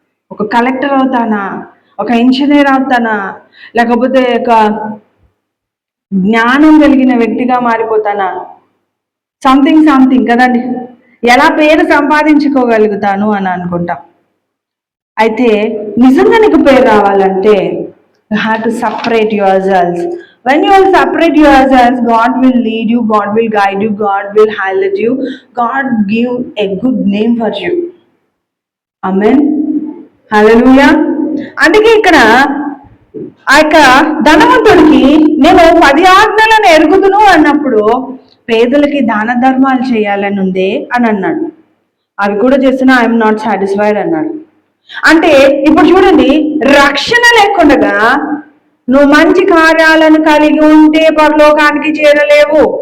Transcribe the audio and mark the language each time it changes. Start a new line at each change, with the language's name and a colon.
Telugu: ఒక కలెక్టర్ అవుతానా, ఒక ఇంజనీర్ అవుతానా, లేకపోతే ఒక జ్ఞానం కలిగిన వ్యక్తిగా మారిపోతానా, సంథింగ్ కదండి. ఎలా పేరు సంపాదించుకోగలుగుతాను అని అనుకుంటాం. అయితే నిజంగా నీకు పేరు రావాలంటే
English: You have to separate yourself. When you will separate yourselves, God will lead you, God will guide you, God will highlight you, God give a good name for you. Amen. Hallelujah.
Telugu: అందుకే ఇక్కడ ఆ యొక్క ధనవంతుడికి నేను 10 ఆజ్ఞలను ఎరుగుదును అన్నప్పుడు పేదలకి దాన ధర్మాలు చేయాలని ఉంది అని అన్నాడు. అవి కూడా చేస్తున్నా
English: I'm not satisfied
Telugu: అన్నాడు. అంటే ఇప్పుడు చూడండి, రక్షణ లేకుండా నువ్వు మంచి కార్యాలను కలిగి ఉంటే పరలోకానికి చేరలేవు.